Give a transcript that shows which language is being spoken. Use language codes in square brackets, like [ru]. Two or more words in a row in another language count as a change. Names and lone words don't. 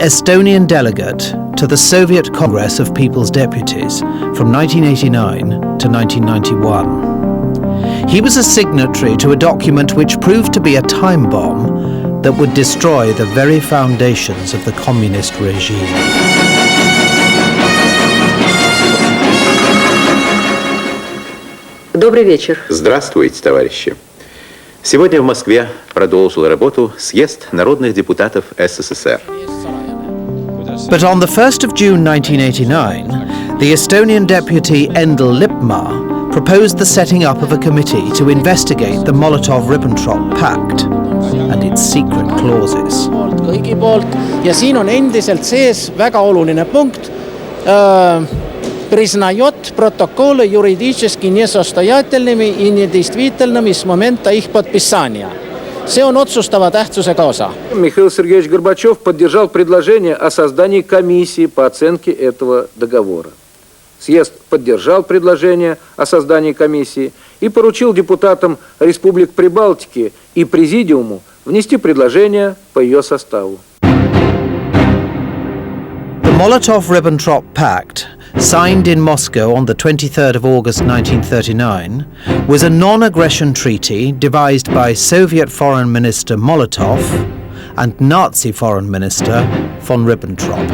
[en] Estonian delegate to the Soviet Congress of People's Deputies from 1989 to 1991. He was a signatory to a document which proved to be a time bomb that would destroy the very foundations of the communist regime. [ru] Добрый вечер. Здравствуйте, товарищи. Сегодня в Москве продолжил работу съезд народных депутатов СССР. [en] But on the 1st of June 1989, the Estonian deputy Endel Lippmaa proposed the setting up of a committee to investigate the Molotov-Ribbentrop Pact and its secret clauses. [et] Kõigi poolt ja siin on endiselt sees väga oluline punkt. [ru] Признает протоколы юридически несостоятельными и недействительными с момента их подписания. [et] See on otsustava tähtsusega osa. [ru] Михаил Сергеевич Горбачев поддержал предложение о создании комиссии по оценке этого договора. Съезд поддержал предложение о создании комиссии и поручил депутатам Республик Прибалтики и Президиуму внести предложение по ее составу. [en] The Molotov-Ribbentrop Pact, signed in Moscow on the 23rd of August 1939, was a non-aggression treaty devised by Soviet Foreign Minister Molotov and Nazi Foreign Minister von Ribbentrop.